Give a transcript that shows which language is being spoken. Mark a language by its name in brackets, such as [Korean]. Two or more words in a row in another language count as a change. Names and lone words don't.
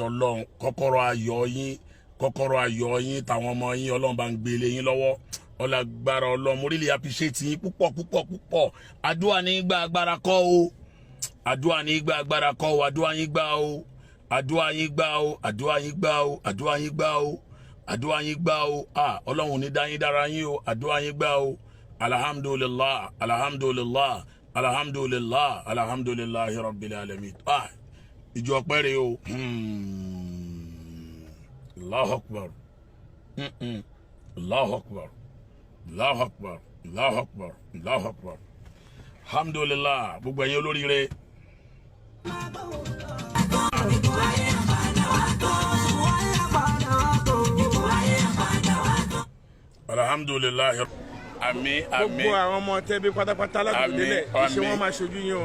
[Yoruba] Ọlọ́run kọ́kọ́rọ́ ayọ̀ yín tàwọn ọmọ yín Ọlọ́run bá ń gbé lé yín lọ́wọ́ ọlágbára Ọlọ́run mo [English] really appreciate [Yoruba] yín púpọ̀ àdúrà ní gba agbára kọ́ o àdúrà ní gba agbára kọ́ o àdúrà yín gbà o àdúrà yín gbà o àdúrà yín gbà o àdúrà yín gbà o àdúrà yín gbà o Ọlọ́run ní dá yín dára yín o àdúrà yín gbà o [Arabic] الحمد لله الحمد لله الحمد لله الحمد لله رب العالمين [Yoruba] ìjọ pẹ́rẹ́ o [Arabic] الله أكبر الله أكبر الله أكبر الله أكبر الله أكبر [Yoruba] alhamdulillah gbogbo ẹ̀yin olóríire. alhamdulillah àmín àmín gbogbo àwọn ọmọ tẹbi pátápátá ládùúgbò iṣẹ́ wọn máa ṣojú yín o